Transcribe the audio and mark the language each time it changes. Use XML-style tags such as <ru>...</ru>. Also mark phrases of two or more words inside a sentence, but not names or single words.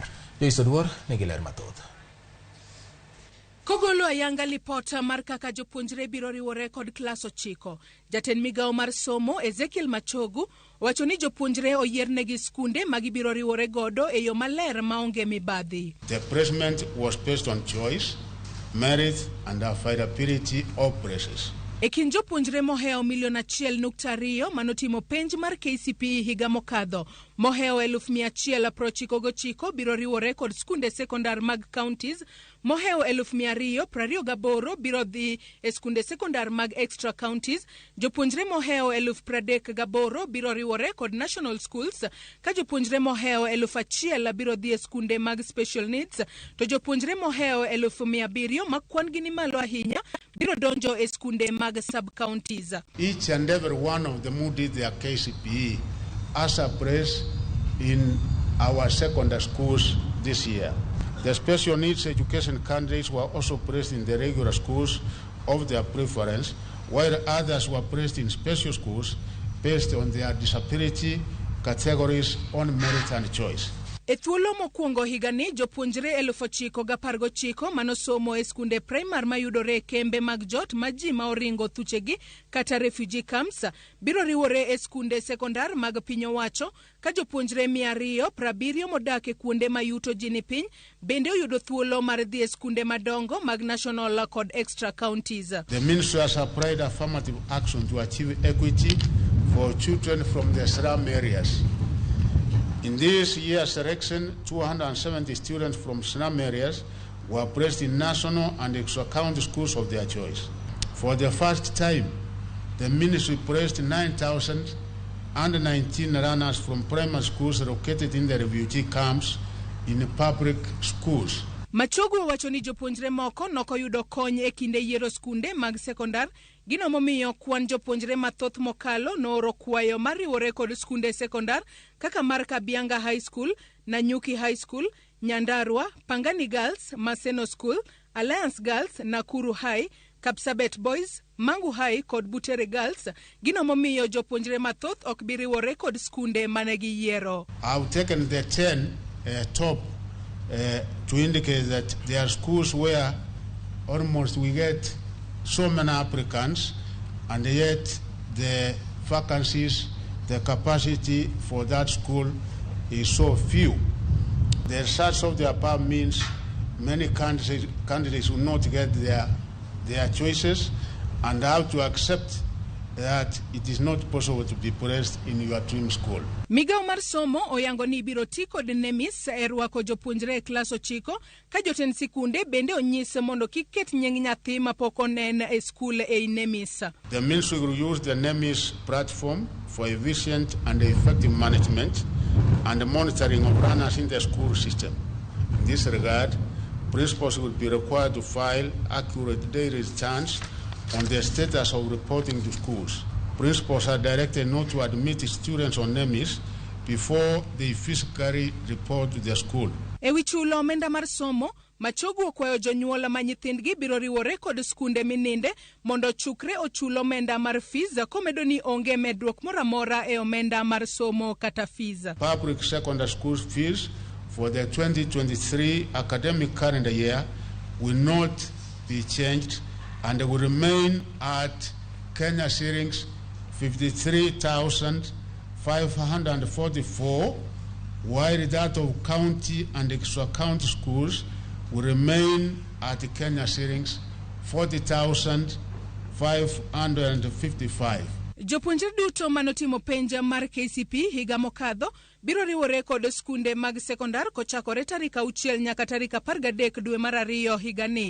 <luo>Jopuonjre nigi ler mathoth. Kogolo ayanga lipota mar kaka jopuonjre biro riwore kod klas 9. Jatend migawo mar somo Ezekiel Machogu wacho ni jopuonjre oyiernegi skunde magibiro riwore godo e yo maler maonge mibadhi.</luo> <en>The placement was based on choice, merit and affordability of places.</en> <luo>E kind jopuonjre moheo 1.2 manotimo penj mar KCPE higa mokadho, moheo 1,199 biro riwore kod skunde sekondar mag counties, moheo 228 biro dhi e skunde sekondar mag</luo> <en>extra counties,</en> <luo>jopuonjre moheo 38,000 biro riwore kod</luo> <en>national schools,</en> <luo>ka jopuonjre moheo 1,000 biro dhi e skunde mag</luo> <en>special needs,</en> <luo>to jopuonjre moheo 700 makwan gini malo ahinya biro donjo e skunde mag sub-counties.</luo> <en>Each and every one of them who did their KCPE as a place in our secondary schools this year. The special needs education candidates were also placed in the regular schools of their preference, while others were placed in special schools based on their disability categories on merit and choice.</en> <luo>E thuolo mokwongo higani jopuonjre 919 manosomo e skunde primar mayudore e kembe mag jot ma ji ma oringo thuchegi kata</luo> <en>refugee camps</en> <luo>biro riwore e skunde sekondar mag piny owacho, ka jopuonjre 270 modak e kuonde mayuto ji ni piny bende oyudo thuolo mar dhi e skunde madongo mag national kod</luo> <en>extra counties. The ministry has applied affirmative action to achieve equity for children from the slum areas. In this year's selection, 270 students from slum areas were placed in national and extra-county schools of their choice. For the first time, the ministry placed 9,019 runners from primary schools located in the refugee camps in public schools.</en> <luo>Machogu wacho ni jopuonjre moko nokoyudo kony e kinde yiero skunde mag sekondar, gino momiyo kwan jopuonjre mathoth mokalo nooro kwayo mariwore kod skunde sekondar kaka mar Kabianga High School, Nanyuki High School, Nyandarua, Pangani Girls, Maseno School, Alliance Girls, Nakuru High, Kapsabet Boys, Mangu High kod Butere Girls, gino momiyo jopuonjre mathoth ok biriwore kod skunde manegi yiero.</luo> <en>I've taken the 10 top to indicate that there are schools where almost we get so many applicants and yet the vacancies, the capacity for that school is so few. The results of the above means many candidates will not get their choices and have to accept that it is not possible to be placed in your dream school.</en> <luo>Migawo mar somo oyango ni biro ti kod nemis e rwako jopuonjre e klas 9, ka jotend sikunde bende onyis mondo kik ket nying nyathi mapok onen e skul e nemis.</luo> <en>The ministry will use the NEMIS platform for efficient and effective management and monitoring of runners in the school system. In this regard, principals will be required to file accurate daily returns on the status of reporting to schools. Principals are directed not to admit students on NEMIS before they physically report to the school.</en> <luo>Ewi chulo omenda mar somo, Machogu okwayo jonyuol ma nyithindgi biro riwore kod skunde mininde mondo chukre ochulo omenda mar fees, komedo ni onge medruok moramora e omenda mar somo kata fees.</luo> <en>Public secondary school fees for the 2023 academic calendar year will not be changed and will remain at Kenya shillings 53,544, while that of county and extra-county schools will remain at Kenya shillings 40,555.</en> <luo>Jopuonjre duto manotimo penja mar KCPE higa mokadho biro riwore kod skunde mag sekondar kochakore tarik 6 nyaka tarik 13 dwe mar 2 higani.</luo>